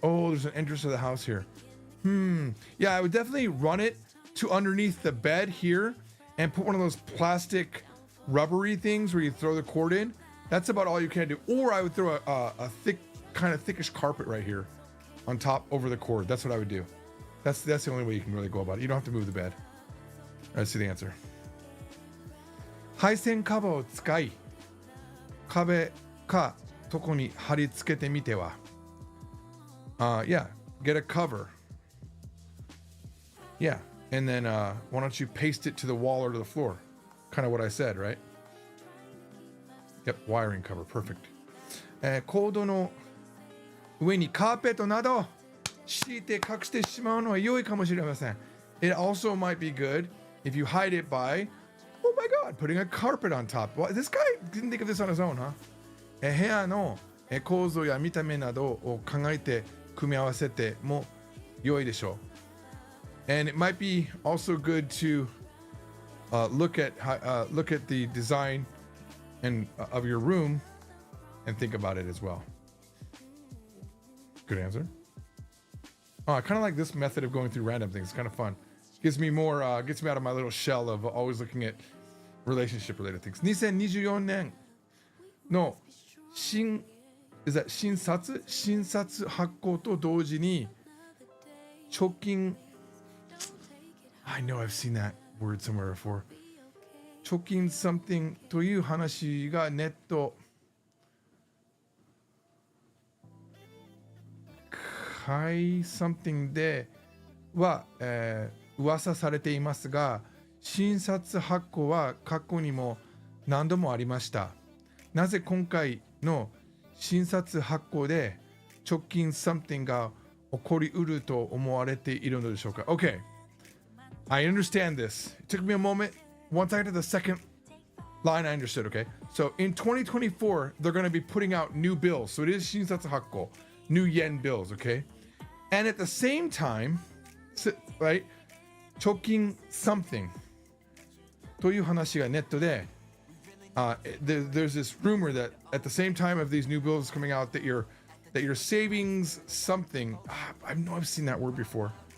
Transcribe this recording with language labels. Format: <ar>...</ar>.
<en>Oh, there's an entrance to the house here. Yeah, I would definitely run it to underneath the bed here and put one of those plastic rubbery things where you throw the cord in. That's about all you can do. Or I would throw a thick, kind of thickish carpet right here on top over the cord. That's what I would do. That's the only way you can really go about it. You don't have to move the bed. Let's see the answer.</en> <ja>配線カバーを使い、壁か床に貼り付けてみては。</ja> <en>Yeah, get a cover. Yeah, and then why don't you paste it to the wall or to the floor? Kind of what I said, right? Yep, wiring cover, perfect.</en> <ja>コードの上にカーペットなど敷いて隠してしまうのは良いかもしれません。</ja> <en>It also might be good if you hide it by, oh my god, putting a carpet on top. Well, this guy didn't think of this on his own, huh?</en> <ja>部屋の構造や見た目などを考えて組み合わせても良いでしょう。</ja> <en>And it might be also good to look at the design and of your room and think about it as well. Good answer. Oh, I kind of like this method of going through random things. It's kind of fun. Gets me out of my little shell of always looking at relationship related things.</en> <ja>2024年の新札発行と同時に貯金</ja> <en>I know I've seen that word somewhere before.</en> <ja>貯金 something という話がネット買い something では、噂されていますが、新札発行は過去にも何度もありました。なぜ今回の新札発行で直近 something が起こりうると思われているのでしょうか？</ja> <en>Okay, I understand this. It took me a moment. Once I got to the second line, I understood, okay? So in 2024, they're going to be putting out new bills. So it is 新札発行, new yen bills, okay? And at the same time, right, 貯金 something</en> <ja>という話がネットで</ja> <en>there's this rumor that at the same time of these new bills coming out that your savings something I know I've seen that word before.</en>